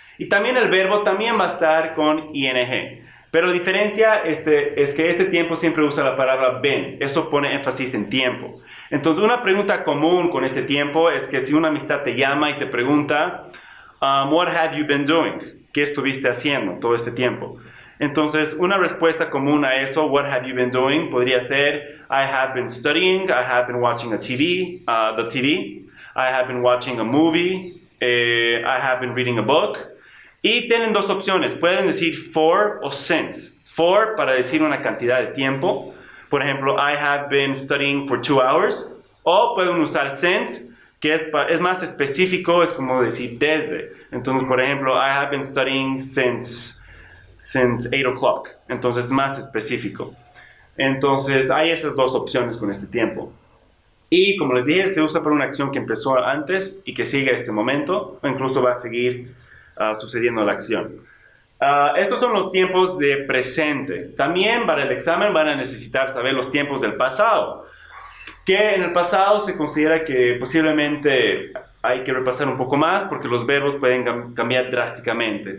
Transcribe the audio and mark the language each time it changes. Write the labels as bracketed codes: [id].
[es] Y también el verbo también va a estar con ing. Pero la diferencia es que este tiempo siempre usa la palabra been. Eso pone énfasis en tiempo. Entonces, una pregunta común con este tiempo es que si una amistad te llama y te pregunta, [en] what have you been doing? [es] ¿Qué estuviste haciendo todo este tiempo? Entonces, una respuesta común a eso, [en] what have you been doing, [es] podría ser, [en] I have been studying, I have been watching the TV, I have been watching a movie, I have been reading a book. [es] Y tienen dos opciones, pueden decir for o since. For para decir una cantidad de tiempo. Por ejemplo, [en] I have been studying for 2 hours. [es] O pueden usar since, que es más específico, es como decir desde. Entonces, por ejemplo, [en] I have been studying since 8 o'clock. [es] Entonces, es más específico. Entonces, hay esas dos opciones con este tiempo. Y como les dije, se usa para una acción que empezó antes y que sigue a este momento, o incluso va a seguir sucediendo la acción. Estos son los tiempos de presente. También para el examen van a necesitar saber los tiempos del pasado, que en el pasado se considera que posiblemente hay que repasar un poco más porque los verbos pueden cambiar drásticamente.